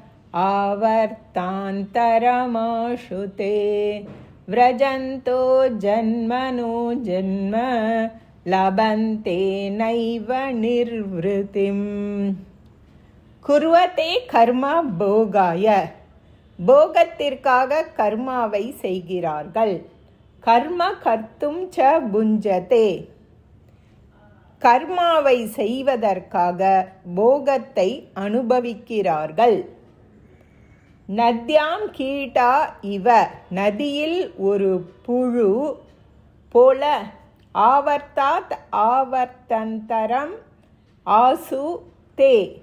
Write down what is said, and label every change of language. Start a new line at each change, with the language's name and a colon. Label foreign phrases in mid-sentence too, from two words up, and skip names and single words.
Sanskrit: आवर्तान्तरमाशुते व्रजन्तो जन्मनो जन्म लभन्ते नैव निर्वृतिम् कुर्वते कर्म भोगाय
Tamil: போகத்திற்காக கர்மாவை செய்கிறார்கள்.
Sanskrit: कर्म कर्तुं च भुञ्जते
Tamil: கர்மாவை செய்வதற்காக போகத்தை அனுபவிக்கிறார்கள்.
Sanskrit: नद्यां कीटा इव
Tamil: நதியில் ஒரு புழு போல
Sanskrit: आवर्तात् आवर्तान्तरम् आशु ते